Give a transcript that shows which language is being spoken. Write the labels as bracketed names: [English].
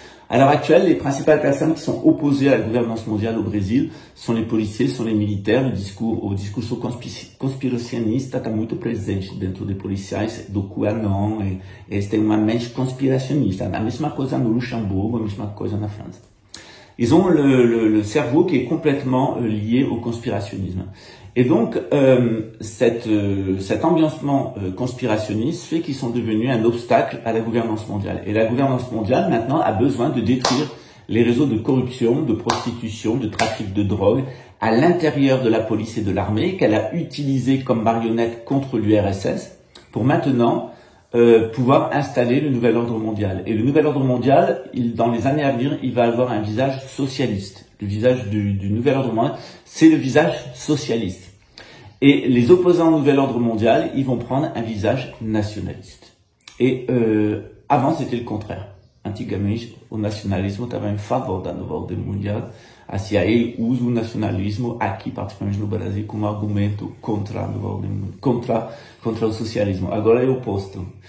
[French] À l'heure actuelle, les principales personnes qui sont opposées à la gouvernance mondiale au Brésil sont les policiers, sont les militaires. [Portuguese] O discurso conspiracionista está muito presente dentro de policiais do QAnon, e eles têm uma mente conspiracionista. A mesma coisa no Luxembourg, a mesma coisa na França. [French] Ils ont le cerveau qui est complètement lié au conspirationnisme. Et donc, cet ambiancement conspirationniste fait qu'ils sont devenus un obstacle à la gouvernance mondiale. Et la gouvernance mondiale, maintenant, a besoin de détruire les réseaux de corruption, de prostitution, de trafic de drogue à l'intérieur de la police et de l'armée, qu'elle a utilisé comme marionnette contre l'URSS, pour maintenant pouvoir installer le nouvel ordre mondial. Et le nouvel ordre mondial, dans les années à venir, il va avoir un visage socialiste. Le visage du nouvel ordre mondial, c'est le visage socialiste. Et les opposants au nouvel ordre mondial, ils vont prendre un visage nationaliste. Et avant, c'était le contraire. [Portuguese] Antigamente, o nacionalismo estava em favor da nova ordem mundial. A CIA usa o nacionalismo aqui, particularmente no Brasil, como argumento contra a nova ordem mundial, contra o socialismo. Agora é o oposto.